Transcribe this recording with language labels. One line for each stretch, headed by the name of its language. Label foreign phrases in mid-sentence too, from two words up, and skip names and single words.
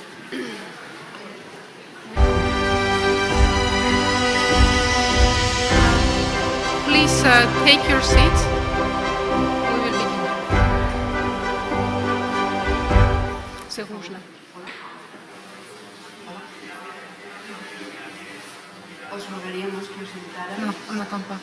English: Please take your seats. We will begin.
French: C'est rouge là.
Spanish: Os rogaríamos que os sentaran. No,
French: on n'attend pas.